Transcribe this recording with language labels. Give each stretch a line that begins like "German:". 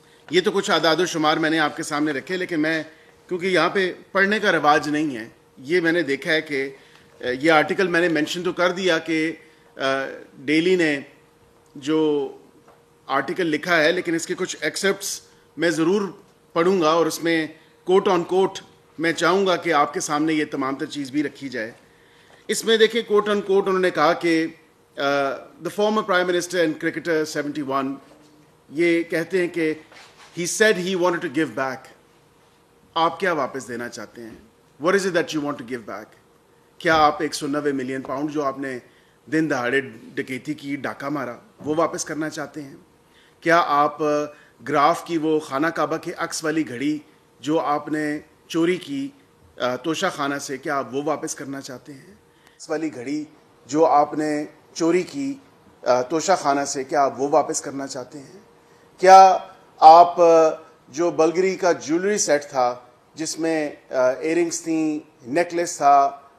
Urdu: یہ تو کچھ اعداد و شمار میں نے آپ کے سامنے رکھے, لیکن میں کیونکہ یہاں پہ پڑھنے کا رواج نہیں ہے, یہ میں نے دیکھا ہے کہ یہ آرٹیکل میں نے مینشن تو کر دیا کہ ڈیلی نے جو آرٹیکل لکھا ہے, لیکن اس کے کچھ ایکسپٹس میں ضرور پڑھوں گا اور اس میں کوٹ آن کوٹ میں چاہوں گا کہ آپ کے سامنے یہ تمام تر چیز بھی رکھی جائے. اس میں دیکھیں کوٹ آن کوٹ انہوں نے کہا کہ the former prime minister and cricketer 71 یہ کہتے ہیں کہ
English: he said he wanted to give back.
Urdu: آپ کیا واپس دینا چاہتے ہیں؟
English: What is it that you want to give back?
Urdu: کیا آپ 190 ملین پاؤنڈ جو آپ نے دن دہاڑے ڈکیتی کی, ڈاکہ مارا, وہ واپس کرنا چاہتے ہیں؟ کیا آپ گراف کی وہ خانہ کعبہ کے عکس والی گھڑی جو آپ نے چوری کی توشہ خانہ سے, کیا آپ وہ واپس کرنا چاہتے ہیں؟ اس والی گھڑی جو آپ نے چوری کی توشہ خانہ سے, کیا آپ وہ واپس کرنا چاہتے ہیں؟ کیا آپ جو بلگری کا جیولری سیٹ تھا جس میں ایئرنگس تھیں, نیکلیس تھا,